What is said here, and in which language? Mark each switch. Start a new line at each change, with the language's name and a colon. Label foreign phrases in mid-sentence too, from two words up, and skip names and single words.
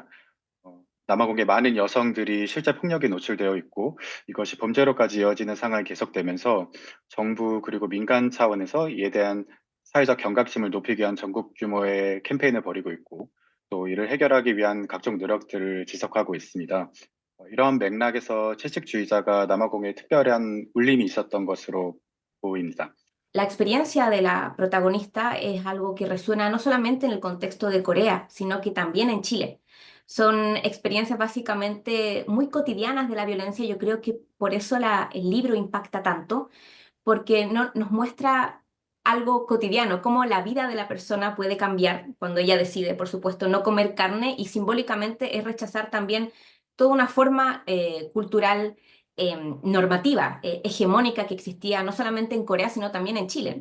Korean: 남아공의 많은 여성들이 실제 폭력에 노출되어 있고 이것이 범죄로까지 이어지는 상황이 계속되면서 정부 그리고 민간 차원에서 이에 대한 사회적 경각심을 높이기 위한 전국 규모의 캠페인을 벌이고 있고 또 이를 해결하기 위한 각종 노력들을 지속하고 있습니다. 이러한 맥락에서 채식주의자가 남아공에 특별한 울림이 있었던 것으로 보입니다.
Spanish: La experiencia de la protagonista es algo que resuena no solamente en el contexto de Corea, sino que también en Chile. Son experiencias básicamente muy cotidianas de la violencia. Yo creo que por eso el libro impacta tanto, porque nos muestra algo cotidiano, cómo la vida de la persona puede cambiar cuando ella decide, por supuesto, no comer carne, y simbólicamente es rechazar también toda una forma cultural normativa, hegemónica que existía no solamente en Corea, sino también en Chile.